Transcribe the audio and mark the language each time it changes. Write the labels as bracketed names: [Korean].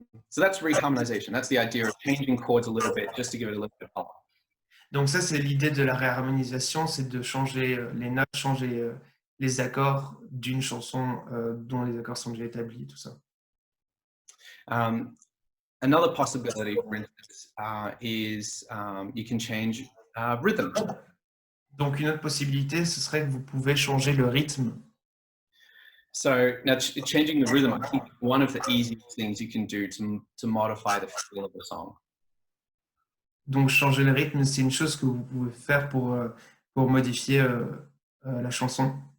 [English] So that's reharmonization. That's the idea of changing chords a little bit just to give it a little bit of color. [French] Donc ça, c'est l'idée de la réharmonisation, c'est de changer les notes, changer les accords d'une chanson dont les accords sont déjà établis, tout ça. [English] Another possibility, for instance, is you can change rhythm. [French] Donc une autre possibilité, ce serait que vous pouvez changer le rythme. [English] So now changing the rhythm, I think one of the easiest things you can do to modify the feel of the song. [French] Donc changer le rythme, c'est une chose que vous pouvez faire pour modifier la chanson.